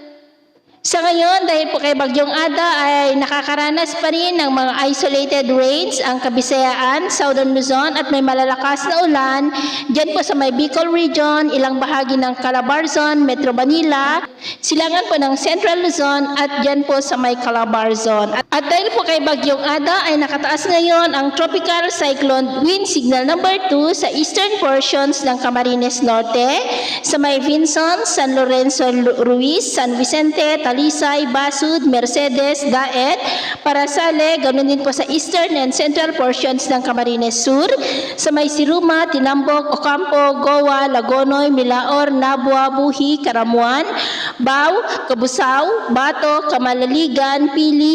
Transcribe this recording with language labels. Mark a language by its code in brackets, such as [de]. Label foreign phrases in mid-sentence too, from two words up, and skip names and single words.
[tl] Sa ngayon, dahil po kay Bagyong Ada ay nakakaranas pa rin ng mga [en] isolated rains [tl] ang Kabisayaan, Southern Luzon at may malalakas na ulan dyan po sa may Bicol Region, ilang bahagi ng Calabarzon, Metro Manila, silangan po ng Central Luzon at dyan po sa may Calabarzon. At dahil po kay Bagyong Ada ay nakataas ngayon ang Tropical Cyclone Wind Signal number 2 sa [en] eastern portions [tl] ng Camarines Norte, sa may Vinson, San Lorenzo Ruiz, San Vicente, Talisay, Basud, Mercedes, Daet, Parasale, ganoon din po sa [en] eastern and central portions [tl] ng Camarines Sur, sa may Siruma, Tinambok, Ocampo, Goa, Lagonoy, Milaor, Nabua, Buhi, Karamuan, Bao, Kabusao, Bato, Kamalaligan, Pili,